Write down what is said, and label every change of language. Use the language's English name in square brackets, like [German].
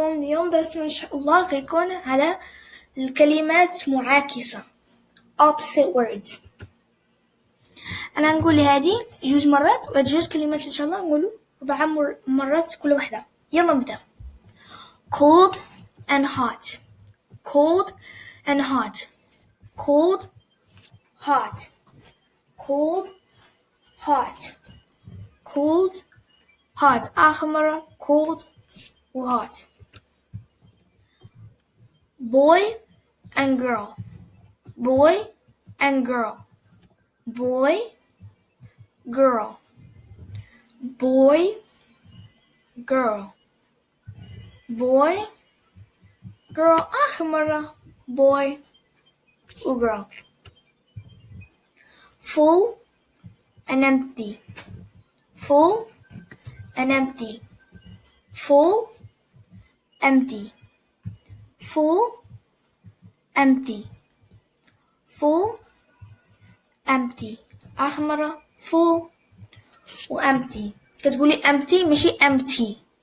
[Arabic] اليوم درسنا إن شاء الله غيكون على الكلمات معاكسة [English] opposite words. [Arabic] أنا نقول هذه جوج مرات وهاد جوج كلمات إن شاء الله نقولوا 4 مرات كل واحدة. يلا نبدأ. [English] cold and hot, cold and hot, cold, hot, cold, hot, cold, hot. [Arabic] آخر مرة cold و hot. [English] boy and girl, boy and girl, boy, girl, boy, girl, boy, girl. [Arabic] آخر مرة boy و girl. [English] full and empty, full and empty, full, empty, full, empty, full, empty. [Arabic] آخر مرة full و empty. كتقولي empty ماشي empty.